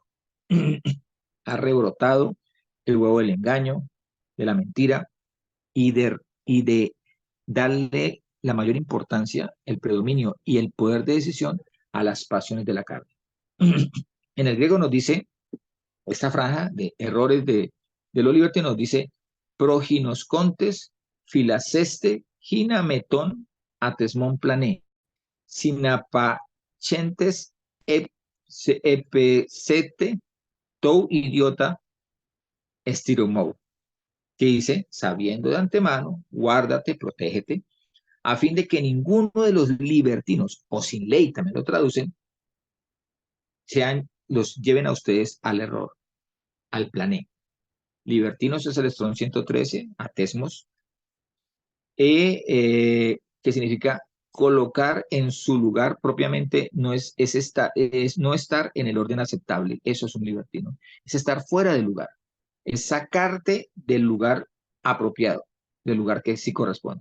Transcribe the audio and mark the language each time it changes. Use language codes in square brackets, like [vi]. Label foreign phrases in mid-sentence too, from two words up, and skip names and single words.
[es] Ha rebrotado el huevo del engaño, de la mentira y de darle la mayor importancia, el predominio y el poder de decisión a las pasiones de la carne. En el griego nos dice, esta franja de errores de los libertinos nos dice, [el] προγινώσκοντες, φυλάσσεσθε, ἵνα μὴ τῶν, ἀθέσμων πλάνῃ, συναπαχθέντες, ἐκπέσητε, τοῦ ἰδίου, στηριγμοῦ, [es] que dice, sabiendo de antemano, guárdate, protégete, a fin de que ninguno de los libertinos, o sin ley también lo traducen, los lleven a ustedes al error, al plané. Libertinos es el Strong 113, atesmos, que significa colocar en su lugar propiamente, no es no estar en el orden aceptable, eso es un libertino, es estar fuera del lugar, es sacarte del lugar apropiado, del lugar que sí corresponde.